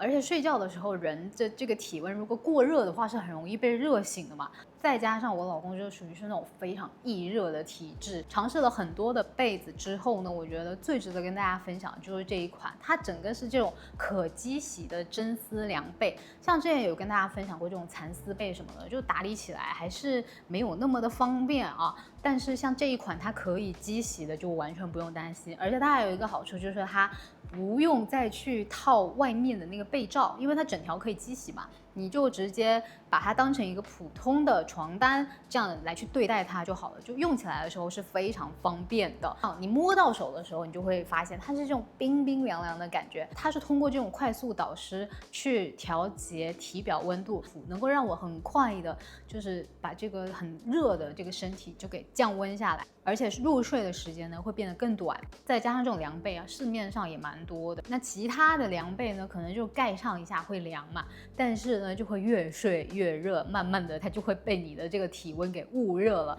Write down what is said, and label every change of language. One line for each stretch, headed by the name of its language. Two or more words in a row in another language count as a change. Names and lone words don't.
Chinese: 而且睡覺的時候，人的這個體溫如果過熱的話，是很容易被熱醒的嘛。再加上我老公就屬於是那種非常易熱的體質，嘗試了很多的被子之後呢，我覺得最值得跟大家分享的就是這一款，它整個是這種可機洗的真絲涼被。像之前有跟大家分享過這種蠶絲被什麼的，就打理起來還是沒有那麼的方便啊。但是像這一款它可以機洗的，就完全不用擔心。而且它還有一個好處就是它不用再去套外面的那個被罩，因為它整條可以機洗嘛。你就直接把它當成一個普通的床單這樣來去對待它就好了，就用起來的時候是非常方便的。你摸到手的时候，你就會發現它是这種冰冰涼涼的感覺，它是通過這種快速導濕去調節體表溫度，能夠讓我很快的就是把這個很熱的這個身體就給降溫下來，而且入睡的時間呢會變得更短。再加上這種涼被啊，市面上也蠻多的。那其他的涼被呢，可能就蓋上一下會涼嘛，但是呢就會越睡越熱，慢慢的它就會被你的這個體溫給捂熱了。